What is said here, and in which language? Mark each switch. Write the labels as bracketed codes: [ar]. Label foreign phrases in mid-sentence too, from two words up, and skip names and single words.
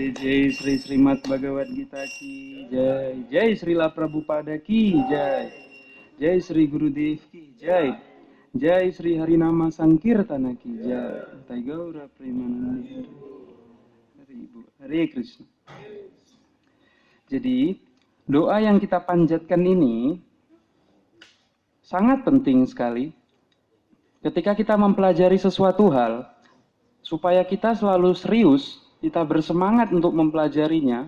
[hi] जय श्री श्रीमद् भगवद् गीता की जय. जय श्रील प्रभुपाद की जय. जय श्री गुरुदेव की जय. जय श्री हरिनाम संकीर्तन की जय. [sa] तै गौर प्रेमानन्दी हरि. हरे कृष्ण. [id] Jadi doa yang kita panjatkan ini sangat penting sekali ketika kita mempelajari sesuatu hal, supaya kita selalu serius, kita bersemangat untuk mempelajarinya.